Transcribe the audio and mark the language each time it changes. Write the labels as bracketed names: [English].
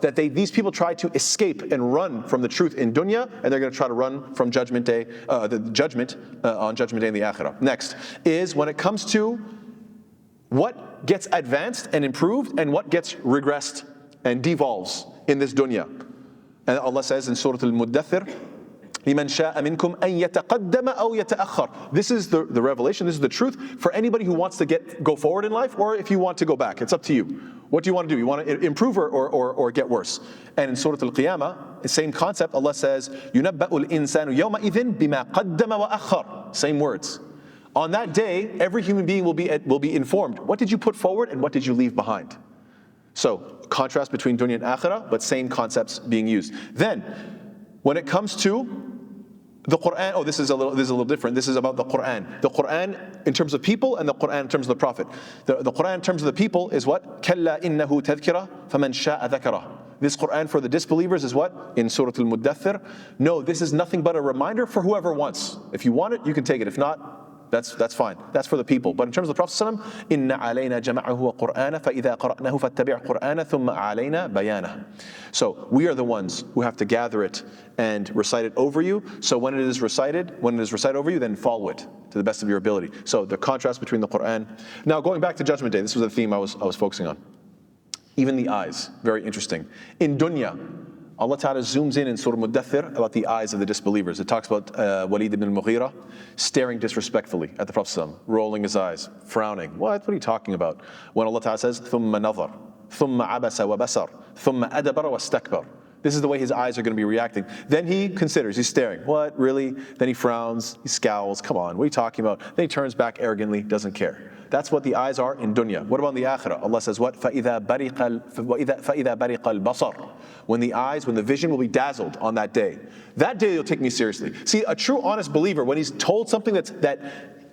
[English] That these people try to escape and run from the truth in dunya, and they're going to try to run from Judgment Day, the judgment on Judgment Day in the akhirah. Next is when it comes to what gets advanced and improved and what gets regressed and devolves in this dunya. And Allah says in Surah Al-Muddathir, [Arabic] لِمَنْ شَاءَ مِنْكُمْ أَنْ يَتَقَدَّمَ أَوْ يَتَأَخَّرَ. [English] This is the revelation, this is the truth for anybody who wants to go forward in life, or if you want to go back. It's up to you. What do you want to do? You want to improve or get worse? And in Surah Al-Qiyamah, the same concept, Allah says, [Arabic] يُنَبَّأُ الْإِنسَانُ يَوْمَئِذٍ بِمَا قَدَّمَ وَأَخَّرَ. [English] Same words. On that day, every human being will be informed. What did you put forward and what did you leave behind? So, contrast between dunya and akhirah, but same concepts being used. Then, when it comes to the Quran, this is a little different. This is about the Quran. The Quran in terms of people and the Quran in terms of the Prophet. The Quran in terms of the people is what? [Arabic] كَلَّا إِنَّهُ تَذْكِرَةٌ فَمَنْ شَاءَ ذَكَرَهُ. [English] This Quran for the disbelievers is what? In Surah Al-Muddathir. No, this is nothing but a reminder for whoever wants. If you want it, you can take it. If not, that's fine. That's for the people. But in terms of the Prophet [Arabic] ﷺ, إِنَّ عَلَيْنَا جَمَعَهُ وَقُرْآنَ فَإِذَا قَرَأْنَاهُ فَاتَّبِعْ قُرْآنَ ثُمَّ عَلَيْنَا بَيَانَهُ. [English] So we are the ones who have to gather it and recite it over you. So when it is recited over you, then follow it to the best of your ability. So the contrast between the Quran. Now going back to Judgment Day, this was the theme I was focusing on. Even the eyes, very interesting. In dunya, Allah Ta'ala zooms in Surah Muddathir about the eyes of the disbelievers. It talks about Walid ibn al-Mughira staring disrespectfully at the Prophet ﷺ, rolling his eyes, frowning. What are you talking about? When Allah Ta'ala says, [Arabic] ثُمَّ نَظَرَ ثُمَّ عَبَسَ وَبَسَرَ ثُمَّ أَدَبَرَ وَاسْتَكْبَرَ. [English] This is the way his eyes are going to be reacting. Then he considers, he's staring. What, really? Then he frowns, he scowls. Come on, what are you talking about? Then he turns back arrogantly, doesn't care. That's what the eyes are in dunya. What about the akhirah? Allah says what? [Arabic] فَإِذَا بَرِقَ الْبَصَرُ. [English] When the vision will be dazzled on that day. That day you'll take me seriously. See, a true honest believer, when he's told something that